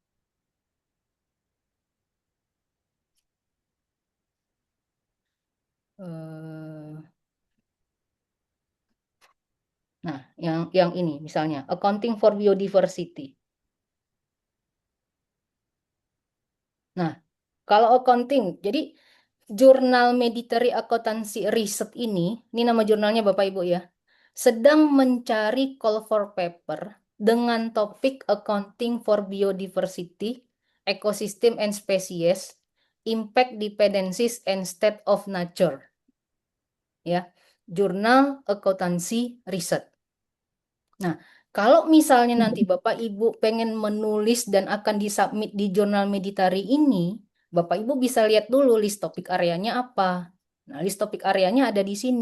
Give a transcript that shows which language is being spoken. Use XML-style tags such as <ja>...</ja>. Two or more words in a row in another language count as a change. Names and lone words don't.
<id>Eh, Nah, yang ini misalnya</id> <en>accounting for biodiversity.</en> <id>Nah, kalau accounting, jadi jurnal Meditary Accountancy Research ini nama jurnalnya Bapak Ibu ya, sedang mencari</id> <en>call for paper</en> <id>dengan topik</id> <en>accounting for biodiversity, ecosystem and species, impact dependencies and state of nature.</en> <id>Ya, jurnal Accountancy Research. Nah, kalau misalnya nanti Bapak Ibu pengen menulis dan akan disubmit di jurnal Meditari ini, Bapak Ibu bisa lihat dulu list topik areanya apa. Nah, list topik areanya ada di sini.</id>